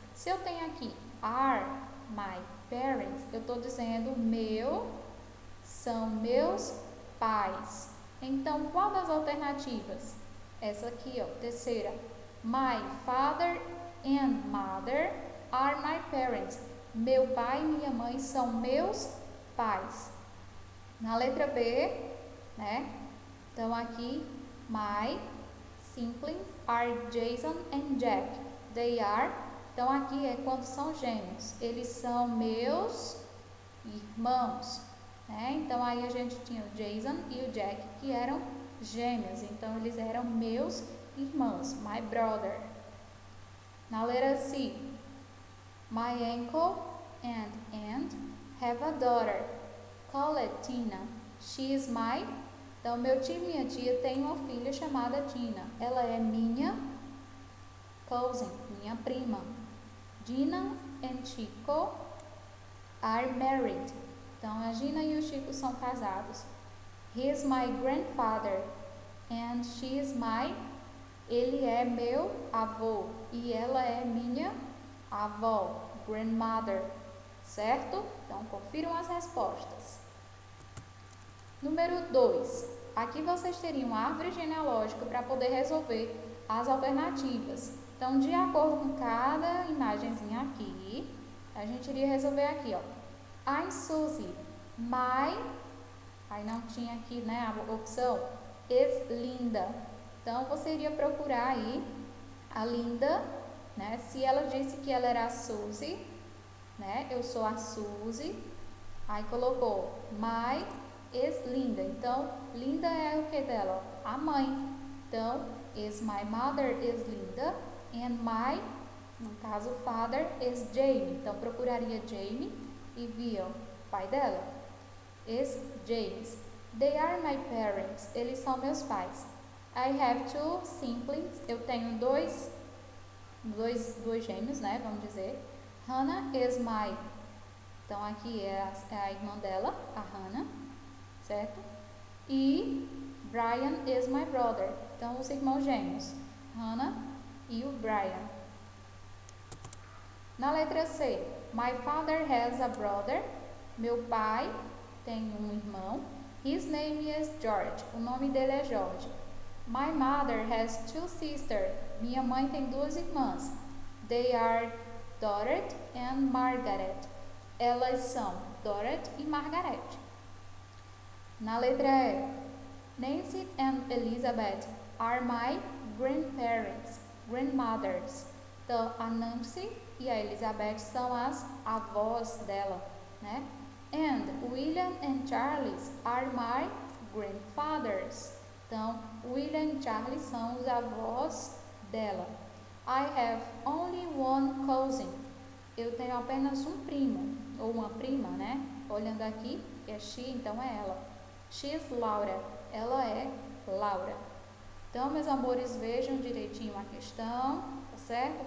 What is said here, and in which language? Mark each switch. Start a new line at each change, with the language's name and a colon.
Portuguese: Se eu tenho aqui
English: are my parents,
Portuguese: eu estou dizendo são meus pais. Então, qual das alternativas? Essa aqui, ó, terceira.
English: My father and mother are my parents.
Portuguese: Meu pai e minha mãe são meus pais. Na letra B, né? Então, aqui,
English: my siblings are Jason and Jack. They are.
Portuguese: Então, aqui é quando são gêmeos. Eles são meus irmãos, né? Então, aí a gente tinha o Jason e o Jack, que eram gêmeos. Então, eles eram meus irmãos.
English: My brother.
Portuguese: Na letra C,
English: my uncle and aunt have a daughter. Call it Tina. She is my.
Portuguese: Então, meu tio e minha tia têm uma filha chamada Tina. Ela é minha cousin, minha prima.
English: Gina and Chico are married.
Portuguese: Então, a Gina e o Chico são casados.
English: He is my grandfather and she is my.
Portuguese: Ele é meu avô e ela é minha avó, grandmother, certo? Então, confiram as respostas. Número 2. Aqui vocês teriam árvore genealógica para poder resolver as alternativas. Então, de acordo com cada imagenzinha aqui, a gente iria resolver aqui, ó.
English: I'm Suzy.
Portuguese: My, aí não tinha aqui, né, a opção, is Linda. Então, você iria procurar aí a Linda, né? Se ela disse que ela era a Suzy, né? Eu sou a Suzy. Aí colocou
English: my is Linda.
Portuguese: Então, Linda é o que dela? A mãe. Então,
English: is my mother is Linda and my,
Portuguese: no caso,
English: father is Jamie.
Portuguese: Então, procuraria Jamie e via o pai dela.
English: Is James. They are my parents.
Portuguese: Eles são meus pais.
English: I have two siblings.
Portuguese: Eu tenho dois dois gêmeos, né? Vamos dizer.
English: Hannah is my.
Portuguese: Então, aqui é a irmã dela, a Hannah, certo? E
English: Brian is my brother.
Portuguese: Então, os irmãos gêmeos, Hannah e o Brian. Na letra C,
English: my father has a brother.
Portuguese: Meu pai tem um irmão.
English: His name is George.
Portuguese: O nome dele é George.
English: My mother has two sisters.
Portuguese: Minha mãe tem duas irmãs.
English: They are Dorothy and Margaret.
Portuguese: Elas são Dorothy e Margaret. Na letra E,
English: Nancy and Elizabeth are my grandmothers.
Portuguese: Então, a Nancy e a Elizabeth são as avós dela, né?
English: And William and Charles are my grandfathers.
Portuguese: Então, William e Charles são os avós dela.
English: I have only one cousin.
Portuguese: Eu tenho apenas um primo, ou uma prima, né? Olhando aqui, é she, então é ela.
English: She's Laura.
Portuguese: Ela é Laura. Então, meus amores, vejam direitinho a questão, tá certo?